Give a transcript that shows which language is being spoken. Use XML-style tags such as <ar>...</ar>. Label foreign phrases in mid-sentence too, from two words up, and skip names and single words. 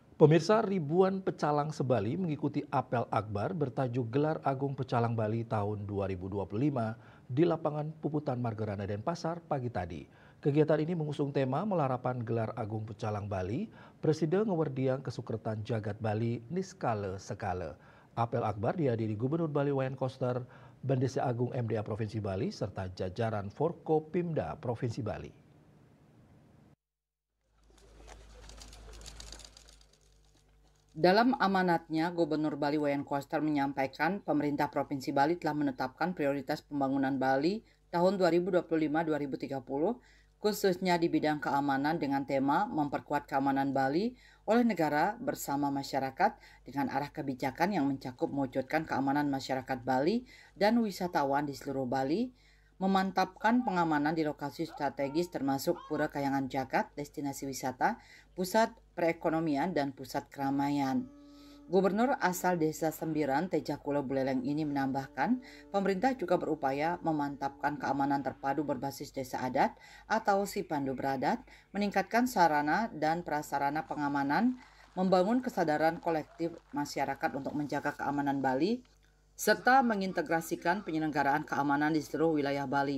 <id>Pemirsa, ribuan pecalang se-Bali mengikuti apel akbar bertajuk Gelar Agung Pecalang Bali tahun 2025 di lapangan Puputan Margarana Denpasar pagi tadi. Kegiatan ini mengusung tema melarapan Gelar Agung Pecalang Bali, Presiden Ngewerdiang Kesukretan Jagat Bali Niskale Sekale. Apel akbar dihadiri Gubernur Bali Wayan Koster, Bendesa Agung MDA Provinsi Bali, serta jajaran Forkopimda Provinsi Bali. Dalam amanatnya, Gubernur Bali Wayan Koster menyampaikan pemerintah Provinsi Bali telah menetapkan prioritas pembangunan Bali tahun 2025-2030, khususnya di bidang keamanan dengan tema memperkuat keamanan Bali oleh negara bersama masyarakat dengan arah kebijakan yang mencakup mewujudkan keamanan masyarakat Bali dan wisatawan di seluruh Bali, memantapkan pengamanan di lokasi strategis termasuk Pura Kayangan Jagat, destinasi wisata, pusat perekonomian, dan pusat keramaian. Gubernur asal Desa Sembiran, Tejakula Buleleng ini menambahkan, pemerintah juga berupaya memantapkan keamanan terpadu berbasis desa adat atau Sipandu Beradat, meningkatkan sarana dan prasarana pengamanan, membangun kesadaran kolektif masyarakat untuk menjaga keamanan Bali, serta mengintegrasikan penyelenggaraan keamanan di seluruh wilayah Bali.</id>